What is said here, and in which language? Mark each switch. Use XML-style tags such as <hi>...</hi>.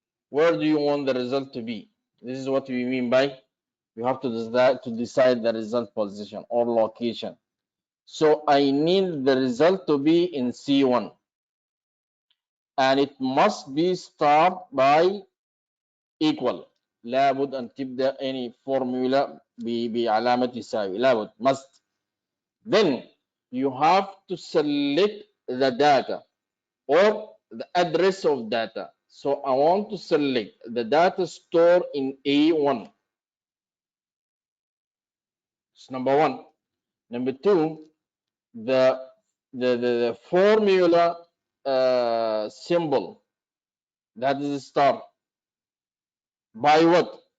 <en>Where do you want the result to be? This is what we mean by you have to decide the result position or location. So I need the result to be in C1, and it must be start by equal.</en> <ar>لابد أن تبدأ</ar> <en>any formula</en> <ar>بعلامة يساوي. لابد must.</ar> <en>Then you have to select the data or the address of data. So I want to select the data store in A1. It's number one. Number two, the formula symbol, that is star. By what?</en>